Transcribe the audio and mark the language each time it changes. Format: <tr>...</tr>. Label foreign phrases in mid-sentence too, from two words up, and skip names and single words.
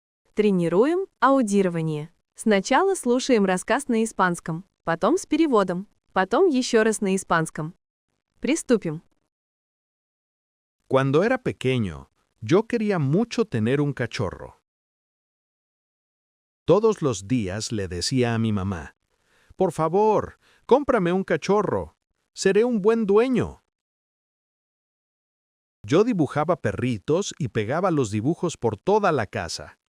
<ru>Тренируем аудирование. Сначала слушаем рассказ на испанском, потом с переводом, потом еще раз на испанском. Приступим.</ru> <es>Cuando era pequeño, yo quería mucho tener un cachorro. Todos los días le decía a mi mamá, por favor, cómprame un cachorro, seré un buen dueño. Yo dibujaba perritos y pegaba los dibujos por toda la casa.</es>